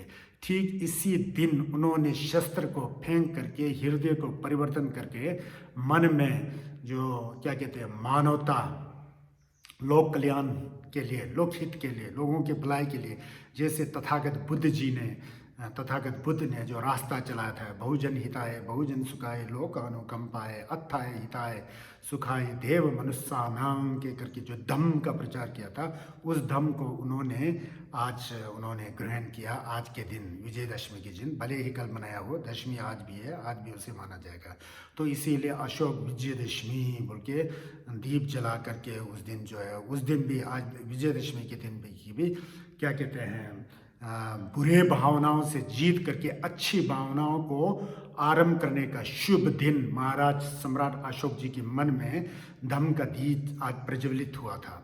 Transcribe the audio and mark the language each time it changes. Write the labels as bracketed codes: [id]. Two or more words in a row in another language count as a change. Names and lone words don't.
[hi] ठीक इसी दिन उन्होंने शस्त्र को फेंक करके, हृदय को परिवर्तन करके, मन में जो क्या कहते हैं मानवता, लोक कल्याण के लिए, लोकहित के लिए, लोगों के भलाई के लिए, जैसे तथागत बुद्ध जी ने तथागत बुद्ध ने जो रास्ता चलाया था, [pi] बहुजन हिताय बहुजन सुखाय लोक अनुकंपाय अत्थाय हिताय सुखाय देव मनुष्यानां [hi] के करके जो धम्म का प्रचार किया था, उस धम्म को उन्होंने ग्रहण किया आज के दिन, विजयदशमी के दिन। भले ही कल मनाया हो, दशमी आज भी है, आज भी उसे माना जाएगा। तो इसीलिए अशोक विजयदशमी बोल के दीप जला करके उस दिन जो है, उस दिन भी, आज विजयदशमी के दिन भी क्या कहते हैं, बुरे भावनाओं से जीत करके अच्छी भावनाओं को आरंभ करने का शुभ दिन महाराज सम्राट अशोक जी के मन में धम्म का दीप आज प्रज्वलित हुआ था।